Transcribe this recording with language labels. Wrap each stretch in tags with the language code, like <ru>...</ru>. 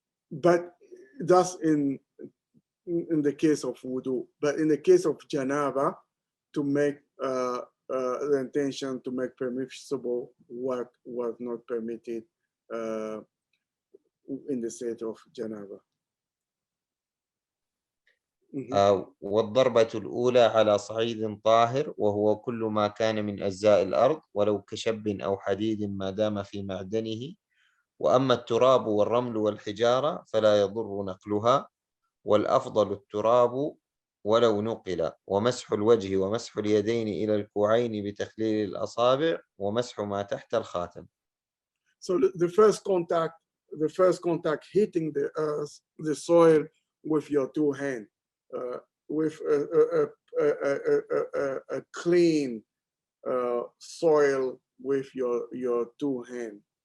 <en>But that's in the case of wudu. But in the case of janaba, to make the intention to make permissible what was not permitted in the state of janaba.</en> <ar>والضربة الأولى على صعيد طاهر وهو كل ما كان من أجزاء الأرض ولو كشب أو حديد ما دام في معدنه، وأما التراب والرمل والحجارة فلا يضر نقلها، والأفضل التراب ولو نقل، ومسح الوجه ومسح اليدين إلى الكوعين بتخليل الأصابع ومسح ما تحت الخاتم.</ar> <en>So the first contact hitting the earth, the soil with your two hands, with a clean soil with your two hands.</en>